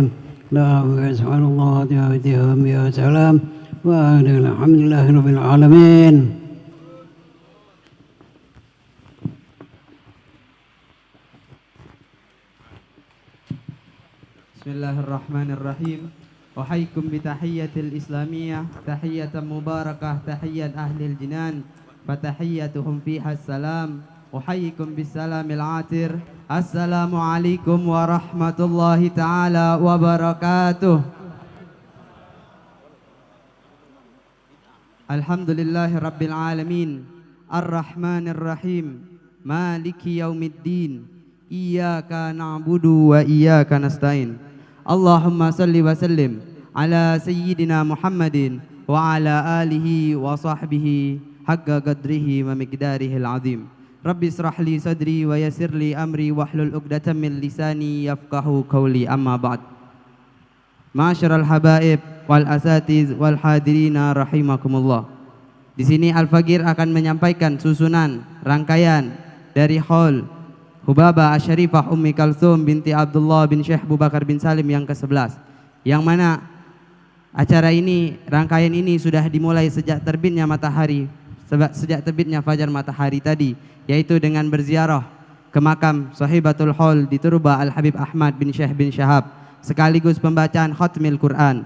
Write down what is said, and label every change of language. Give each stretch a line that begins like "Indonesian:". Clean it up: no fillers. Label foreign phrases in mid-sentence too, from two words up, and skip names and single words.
Arabic: اللهم سبحان الله وبحمده وسلام والحمد لله رب العالمين. Bismillahirrahmanirrahim. أحييكم بتحية الإسلامية تحية مباركة تحية أهل الجنان فتحيتهم فيها سلام. أحييكم بسلام عاطر. السلام عليكم ورحمة الله تعالى وبركاته. الحمد لله رب العالمين. الرحمن الرحيم مالك يوم الدين. إياك نعبد وإياك نستعين. اللهم صل وسلم على سيدنا محمد وعلى آله وصحبه حق قدره ومقداره العظيم. رب اشرح لي صدري ويسر لي أمري واحلل عقدة من لساني يفقهوا قولي. أما بعد. معاشر الحبائب والأساتذ والحاضرين رحمكم الله.
Indonesian: Di sini Al-Faqir akan menyampaikan susunan rangkaian dari Hall Hubaba Asy-Syarifah Ummi Kalsum binti Abdullah bin Syekh Abu Bakar bin Salim yang ke-11, yang mana acara ini, rangkaian ini sudah dimulai sejak terbitnya matahari, sejak terbitnya fajar matahari tadi, yaitu dengan berziarah ke makam Sahibatul Hall di Turba Al-Habib Ahmad bin Syekh bin Syahab, sekaligus pembacaan
Arabic: ختم القرآن.